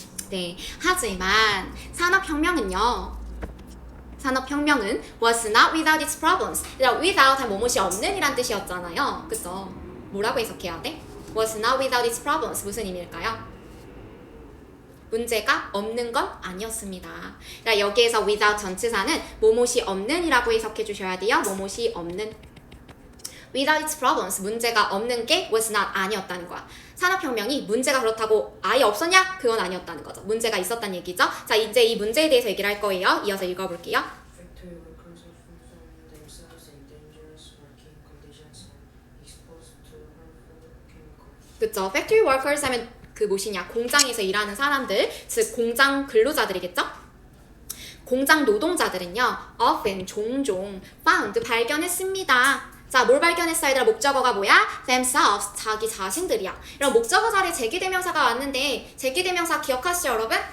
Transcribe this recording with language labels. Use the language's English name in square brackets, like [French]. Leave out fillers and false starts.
[Korean] 네, 하지만 산업혁명은요. 산업혁명은 [English] was not without its problems. [Korean] without 한 뭐뭇이 없는 이란 뜻이었잖아요. 그쵸? 뭐라고 해석해야 돼? [English] was not without its problems. [Korean] 무슨 의미일까요? 문제가 없는 건 아니었습니다. 그러니까 여기에서 without 전치사는 뭐뭇이 없는 이라고 해석해 주셔야 돼요. 뭐뭇이 없는. [English] without its problems. [Korean] 문제가 없는 게 [English] was not [Korean] 아니었다는 거야. 산업혁명이 문제가 그렇다고 아예 없었냐? 그건 아니었다는 거죠. 문제가 있었다는 얘기죠. 자, 이제 이 문제에 대해서 얘기를 할 거예요. 이어서 읽어볼게요. [English] Factory workers often found themselves in dangerous working conditions and exposed to harmful chemicals. [Korean] 그쵸? factory workers 하면 그 무엇이냐? 공장에서 일하는 사람들, 즉 공장 근로자들이겠죠? 공장 노동자들은요, often, 종종, found, 발견했습니다. 자, 뭘 발견했어? 얘들아, 목적어가 뭐야? themselves, 자기 자신들이야. 이런 목적어 자리에 제기대명사가 왔는데 제기대명사 기억하시죠, 여러분?